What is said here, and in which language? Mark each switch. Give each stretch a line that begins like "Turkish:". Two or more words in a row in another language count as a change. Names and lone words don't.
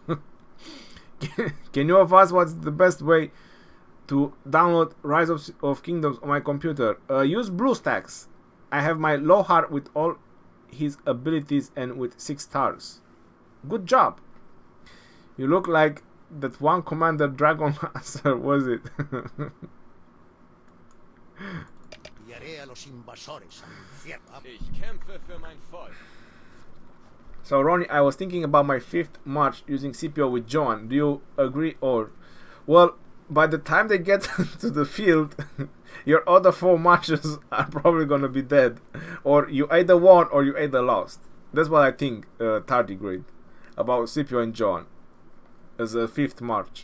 English: Can you advise what's the best way to download Rise of Kingdoms on my computer? Use BlueStacks. I have my Lohar with all his abilities and with 6 stars. Good job. You look like that one Commander Dragon Master, was it?
Spanish: Guiaré a los invasores al infierno.
German: Ich kämpfe für mein Volk.
English: So Ronnie, I was thinking about my 5th march using CPO with Joan. Do you agree or? Well, by the time they get to the field, your other 4 marches are probably gonna be dead. Or you either won or you either lost. That's what I think, tardigrade, about CPO and Joan as a 5th march.